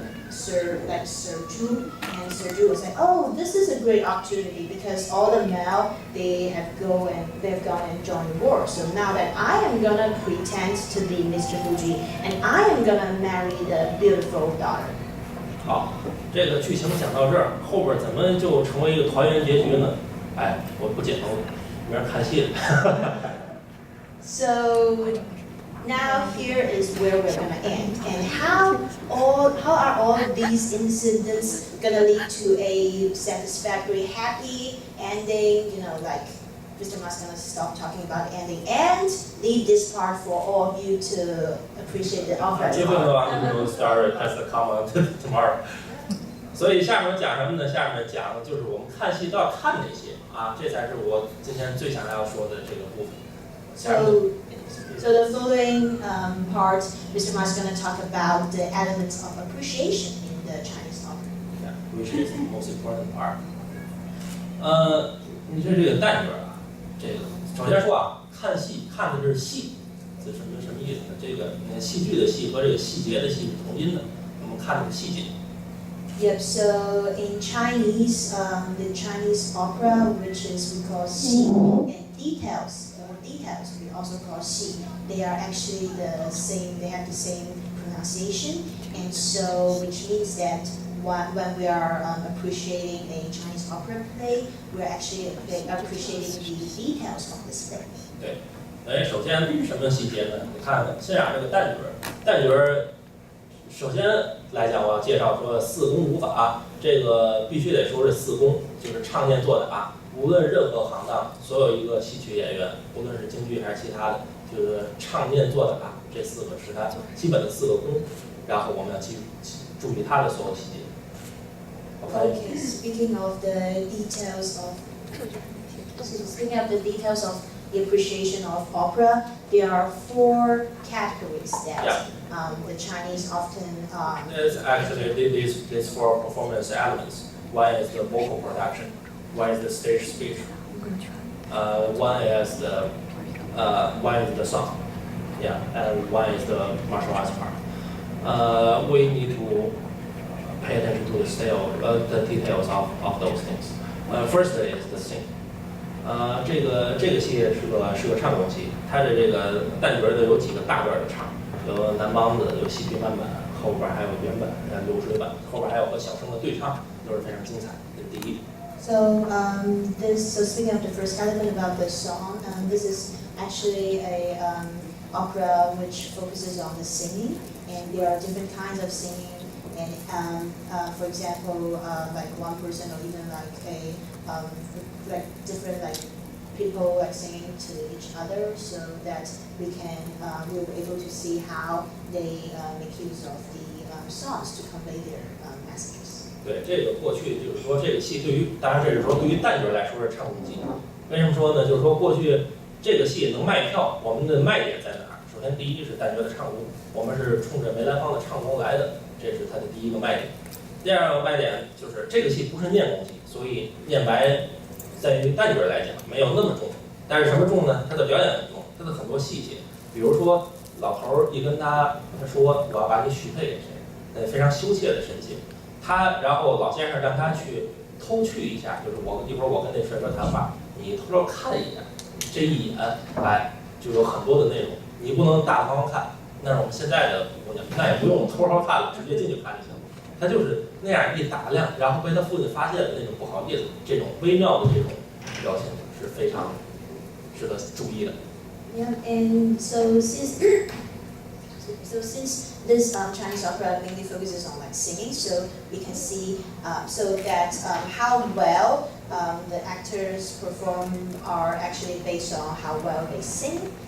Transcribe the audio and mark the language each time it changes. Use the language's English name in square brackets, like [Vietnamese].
[English] Sir Zhu, and Sir Zhu was like, oh, this is a great opportunity because all the male they've gone and joined the war. So now that I am gonna pretend to be Mr. Fuji, and I am gonna marry the beautiful daughter. [Chinese] 好，这个剧情讲到这儿，后边怎么就成为一个团圆结局呢？哎，我不解释了，明儿看戏了。 [English] So now here is where we're gonna end. And how are all of these incidents gonna lead to a satisfactory, happy ending? You know, like Mr. Ma's gonna stop talking about ending and leave this part for all of you to appreciate the opera. Even though I'm going to start as a comment tomorrow. [Chinese] 所以下面讲什么呢？下面讲的就是我们看戏都要看哪些啊，这才是我今天最想要说的这个部分。 [English] So the following part, Mr. Ma is going to talk about the elements of appreciation in the Chinese opera. Yeah, which is the most important part. [Chinese] 你说这个旦角啊，这个首先说啊，看戏看的是戏，这什么意思呢？这个戏剧的戏和这个细节的戏是同音的，我们看的是细节。 [English] Yep, so in Chinese, the Chinese opera, which is we call xi, and details we also call xi. They are actually the same, they have the same pronunciation, and so which means that when we are appreciating a Chinese opera play, we're actually appreciating the details of this play. [Chinese] 对，首先什么细节呢？你看，先讲这个旦角，首先来讲，我要介绍说四功五法，这个必须得说是四功，就是唱念做打。无论任何行当，所有一个戏曲演员，无论是京剧还是其他的，就是唱念做打这四个是他基本的四个功，然后我们要注意他的所有细节。 [English] Okay, speaking of the details of the appreciation of opera, there are four categories that the Chinese often. It's actually these four performance elements. One is the vocal production, one is the stage speech, one is the song, and one is the martial arts part. We need to pay attention to the details of those things. First is the sing. [Chinese] 这个戏是个唱功戏，它的这个旦角的有几个大段的唱，有南梆子，有戏曲慢板，后边还有原版，流水版，后边还有和小生的对唱，都是非常精彩。这是第一。 [English] So speaking of the first element about the song, this is actually a opera which focuses on the singing, and there are different kinds of singing. And for example, like one person or even like different people singing to each other, so that we'll be able to see how they make use of the songs to convey their messages. [Chinese] 对，这个过去就是说这个戏当然这是说对于旦角来说是唱功戏。为什么说呢？就是说过去这个戏能卖票，我们的卖点在哪儿？首先第一是旦角的唱功，我们是冲着梅兰芳的唱功来的。这是它的第一个卖点。第二个卖点就是这个戏不是念功戏，所以念白在于旦角来讲没有那么重。但是什么重呢？他的表演很重，他的很多细节，比如说老头儿一跟他说我要把你许配给谁，非常羞怯的神情。然后老先生让他去偷去一下，就是一会儿我跟那帅哥谈话，你偷偷看一眼，这一眼就有很多的内容，你不能大方看。那是我们现在的姑娘，那也不用偷偷看了，直接进去看就行了。她就是那样一打量，然后被她父亲发现的那种不好意思，这种微妙的这种表情是非常值得注意的。 [English] Yeah, and so since this Chinese opera mainly focuses on singing, so we can see so that how well the actors perform are actually based on how well they sing.